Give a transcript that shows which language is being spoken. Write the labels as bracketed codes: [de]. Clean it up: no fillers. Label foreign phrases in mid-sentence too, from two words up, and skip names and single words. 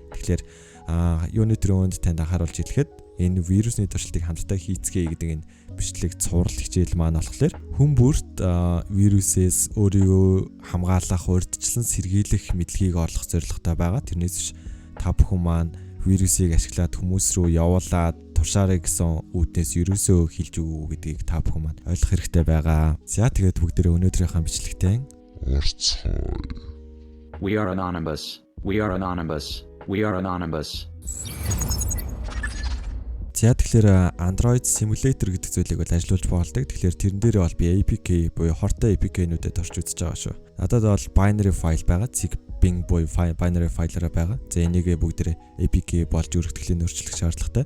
[mn] Тэгэхээр юуны төрөнд танд анхааруулж хэлэхэд энэ вирусны туршилтыг хамтдаа хийцгээе гэдэг энэ бичлэг цуврал хичээл маань болохоор хүн бүрт вирусээс өөрийгөө хамгаалах, урьдчилан сэргийлэх мэдлэгийг орлох зорилготой байгаа. Тэрнээс биш та бүхэн маань вирусыг ашиглаад хүмүүс рүү явуулаад туршаарай гэсэн үүднээс ерөөсөө хилж өгөө гэдгийг та бүхэн маань ойлгох хэрэгтэй байгаа. За тэгээд бүгдээрээ өнөөдрийнхөө бичлэгтэй орцгоё. [en] We are anonymous. We are anonymous. We are anonymous. [mn] За тэгэхээр Android Simulator гэдэг зүйлийг бол ажиллуулж болдог. Тэгэхээр тэрэн дээр бол би APK буюу хортой APK-нүүдэд орч үзэж байгаа шүү. Надад бол [en] binary file [mn] байгаа. Zig Bing буюу [en] binary file- [mn] аараа байгаа. За энийг бүгдээрээ APK болж өргөтгөлийн өөрчлөх шаардлагатай.